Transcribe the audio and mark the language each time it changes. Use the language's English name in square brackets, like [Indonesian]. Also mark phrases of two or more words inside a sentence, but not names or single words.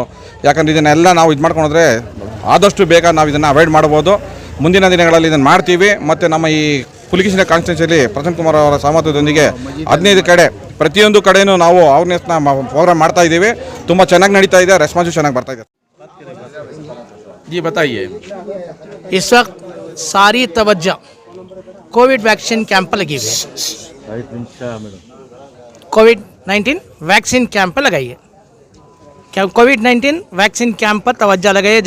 [Kannada] ಯಾಕಂದರೆ ಇದನ್ನೆಲ್ಲ ನಾವು ಇದು ಮಾಡ್ಕೊಂಡ್ರೆ ಆದಷ್ಟು ಬೇಗ ನಾವು ಇದನ್ನು ಅವಾಯ್ಡ್ ಮಾಡ್ಬೋದು. ಮುಂದಿನ ದಿನಗಳಲ್ಲಿ ಇದನ್ನು ಮಾಡ್ತೀವಿ. ಮತ್ತು ನಮ್ಮ ಈ ಪುಲಿಕೇಶಿನ ಕಾನ್ಸ್ಟಿಟ್ಯೂನ್ಸಿಯಲ್ಲಿ ಪ್ರಸನ್ನ ಕುಮಾರ್ ಅವರ ಸಹಮತದೊಂದಿಗೆ 15 ಕಡೆ ಪ್ರತಿಯೊಂದು ಕಡೆಯೂ ನಾವು [English] awareness program [Kannada] ಮಾಡ್ತಾ ಇದ್ದೀವಿ. ತುಂಬ ಚೆನ್ನಾಗಿ ನಡೀತಾ ಇದೆ. ರೆಸ್ಪಾನ್ಸು ಚೆನ್ನಾಗಿ ಬರ್ತಾ ಇದೆ. [Urdu] जी बताइए। इस वक्त सारी तवज्जो [English] Covid vaccine camp [Urdu] पर लगी हुई है। [English] Covid-19 vaccine camp [Urdu] पर लगाई है। क्या [English] Covid-19 vaccine camp [Urdu] पर तवज्जो लगाई है।